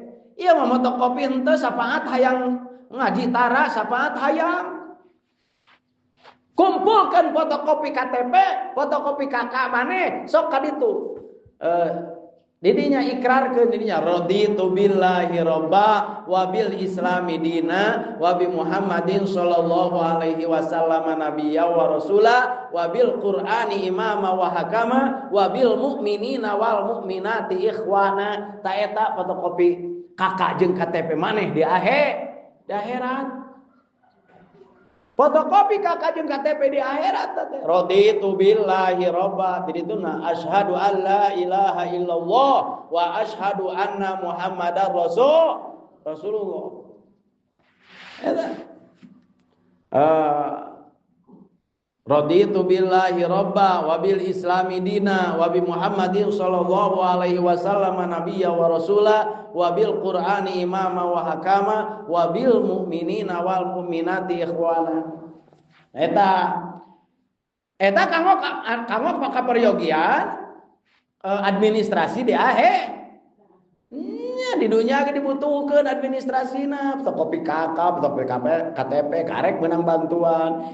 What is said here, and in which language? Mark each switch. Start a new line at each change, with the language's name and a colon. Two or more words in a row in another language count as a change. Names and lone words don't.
Sundanese: Ieu mah fotokopi henteu sapaat hayang ngaji tara, sapaat hayang kumpulkeun fotokopi KTP, fotokopi KK maneh sok ka ditu. Didinya ikrarkeun didinya
Arabic: رضيت بالله ربا وبالإسلام دينا وبمحمد صلى الله عليه وسلم نبيا ورسولا وبالقرآن إماما وحكما وبالمؤمنين والمؤمنات إخوانا.
Sundanese: Ta eta fotokopi kakak jeung KTP maneh di akhirat. Fotokopi kakak jeung KTP di akhirat teh.
Arabic: رضيت بالله ربا. Didituna أشهد أن لا إله إلا الله وأشهد أن محمدا رسول الله. Eta. رضيت بالله ربا وبالإسلام دينا وبمحمد صلى الله عليه وسلم نبيا ورسولا وبالقرآن إماما وحكما وبالمؤمنين والمؤمنات إخوانا.
Sundanese: Eta kanggo kaperyogian administrasi di akhir. Di dunia ge dibutuhkeun administrasina, fotokopi KK, fotokopi KTP, karek meunang bantuan.